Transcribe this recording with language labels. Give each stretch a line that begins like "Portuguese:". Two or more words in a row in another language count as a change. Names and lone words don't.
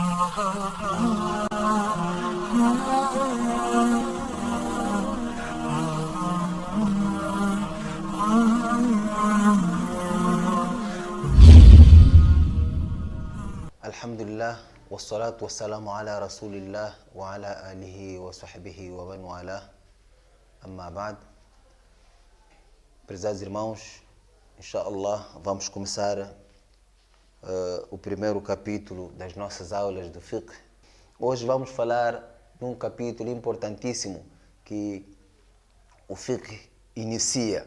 Arabic: الحمد لله والصلاة والسلام على رسول الله وعلى آله وصحبه ومن والى. أما بعد.
Portuguese: Prezados irmãos, inshallah, vamos começar o primeiro capítulo das nossas aulas do fiqh. Hoje vamos falar de um capítulo importantíssimo que o fiqh inicia.